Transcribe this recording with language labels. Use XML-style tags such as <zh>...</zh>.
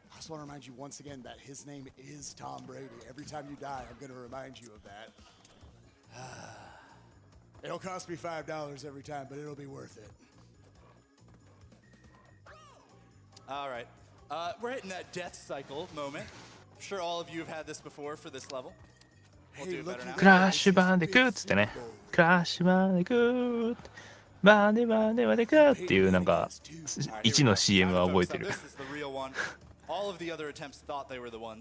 <en>I want to remind you once again that his name is Tom Brady. Every time you die, I'm going to remind you of that. It'll cost me $5 every time, but it'll be worth it. All right. We're hitting that death cycle moment. I'm sure all of you have had this before for this level. We'll do it better now.</en> <ja>クラッシュバンディクーっつってね。クラッシュバンディクー。バンデバンデバデクーっていうなんか1の CM は覚えてる。</ja> <en>This is the real one. All of the other attempts thought they were the one.</en>